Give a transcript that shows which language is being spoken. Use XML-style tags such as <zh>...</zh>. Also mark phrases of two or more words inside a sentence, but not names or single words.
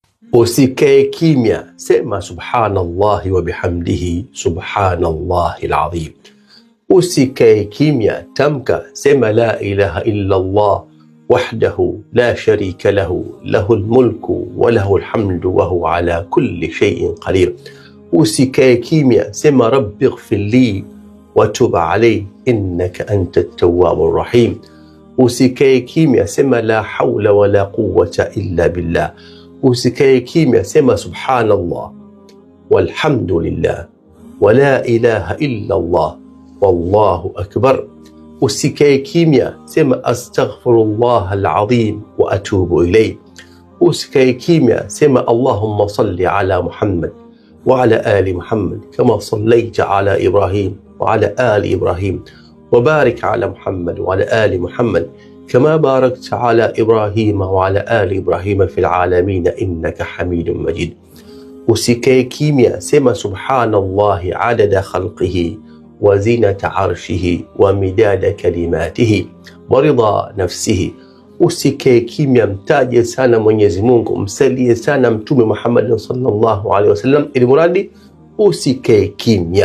<sw>Usikae kimya, sema</sw> <ar>سبحان الله وبحمده سبحان الله العظيم.</ar> <sw>Usikae kimya, tamka, sema</sw> <ar>لا إله إلا الله وحده لا شريك له له الملك وله الحمد وهو على كل شيء قدير.</ar> <sw>Usikae kimya, sema</sw> <ar>رب اغفر لي وتب عليه إنك أنت التواب الرحيم.</ar> <sw>Usikae kimya, sema</sw> <ar>لا حول ولا قوة إلا بالله.</ar> <sw>Usikae kimya, sema</sw> <ar>سبحان الله والحمد لله ولا إله إلا الله والله أكبر.</ar> <sw>Usikae kimya, sema</sw> <ar>أستغفر الله العظيم وأتوب إليه.</ar> <sw>Usikae kimya, sema</sw> <ar>اللهم صل على محمد وعلى آل محمد كما صليت على إبراهيم وعلى آل إبراهيم وبارك على محمد وعلى آل محمد كما باركت على إبراهيم وعلى آل إبراهيم في العالمين إنك حميد مجيد.</ar> <sw>Usikae kimya, sema</sw> <ar>سبحان الله عدد خلقه وزنة عرشه ومداد كلماته ورضا نفسه.</ar> <sw>Usikae kimya, mtaje sana Mwenyezi Mungu, msalie sana Mtume Muhammad</sw> <ar>صلى الله عليه وسلم,</ar> <sw>ili muradi usikae kimya.</sw>